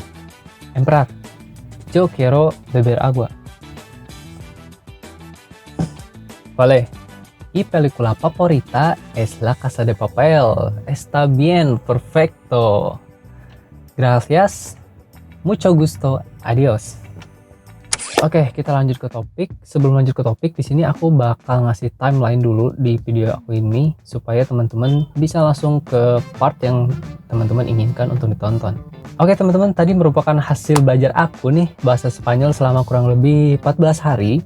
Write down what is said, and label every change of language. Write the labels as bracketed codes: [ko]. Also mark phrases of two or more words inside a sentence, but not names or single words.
[es] En verdad, yo quiero beber agua. Vale. Y película favorita es La Casa de Papel. Está bien, perfecto. Gracias. Mucho gusto. Adiós. [id] Oke, kita lanjut ke topik. Sebelum lanjut ke topik, di sini aku bakal ngasih timeline dulu di video aku ini supaya teman-teman bisa langsung ke part yang teman-teman inginkan untuk ditonton. Oke teman-teman, tadi merupakan hasil belajar aku nih bahasa Spanyol selama kurang lebih 14 hari.